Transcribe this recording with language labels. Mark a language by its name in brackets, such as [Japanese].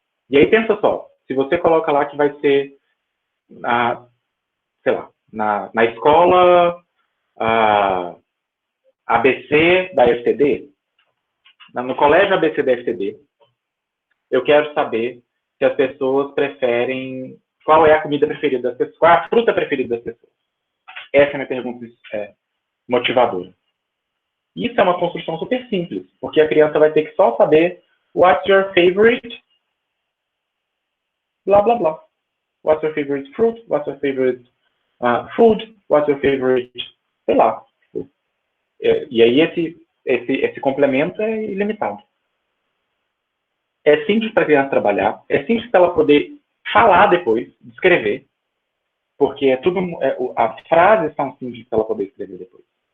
[Portuguese] E aí pensa só, se você coloca lá que vai ser, sei lá, na escola ABC da FTD, no colégio ABC da FTD, eu quero saber se as pessoas preferem, qual é a comida preferida das pessoas, qual é a fruta preferida das pessoas. Essa é a minha pergunta motivadora. Isso é uma construção super simples, porque a criança vai ter que só saber [English] what's your favorite, [Portuguese] blá, blá, blá. [English] What's your favorite fruit? What's your favorite food? What's your favorite, [Portuguese] sei lá. E aí esse complemento é ilimitado. É simples para a criança trabalhar, é simples para ela poder falar depois, escrever, porque as frases são simples para ela poder escrever depois.